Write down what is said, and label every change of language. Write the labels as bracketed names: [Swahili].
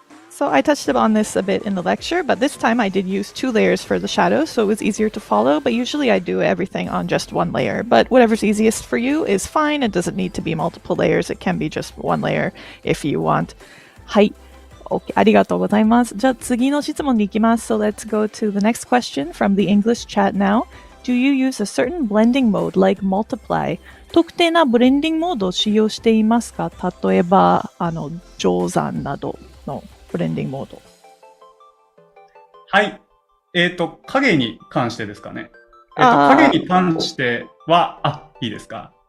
[English] So I touched upon this a bit in the lecture, but this time I did use 2 layers for the shadows, so it was easier to follow, but usually I do everything on just 1 layer. But whatever's easiest for you is fine. It doesn't need to be multiple layers. It can be just 1 layer if you want. [Japanese] はい。 [English] OK。 [Japanese] ありがとうございます。じゃあ次の質問に行きます。 [English] So let's go to the next question from the English chat now. Do you use a certain blending mode like multiply? [Japanese] 特定なブレンディングモードを使用していますか？例えば、乗算などのブレンディングモード。はい。影に関してですかね。影に関しては、いいですか？